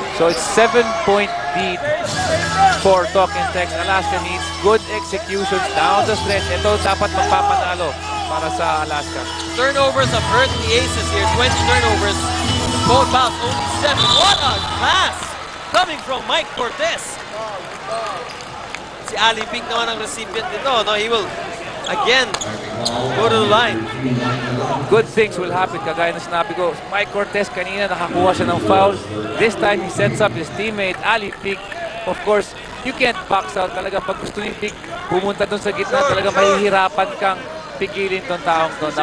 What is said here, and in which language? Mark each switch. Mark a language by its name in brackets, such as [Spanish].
[English] So it's 7-point lead for talk and text. Alaska needs good executions down the stretch. [Filipino] Ito dapat magpapanalo para sa Alaska. [English] Turnovers have hurt the Aces here. 20 turnovers. The Phonepals only 7. What a pass coming from Mike Cortez. [Filipino] Si Ali Pink naman ang recipient nito. [English] No, he will again go to the line. Good things will happen. [Filipino] Kagaya na sinabi ko, Mike Cortez kanina nakakuha siya ng foul. [English] This time he sets up his teammate Ali Pink. Of course, you can't box out. [Filipino] Talaga pag gusto ni Pink pumunta dun sa gitna, talaga mahihirapan kang pigilin tong taong to.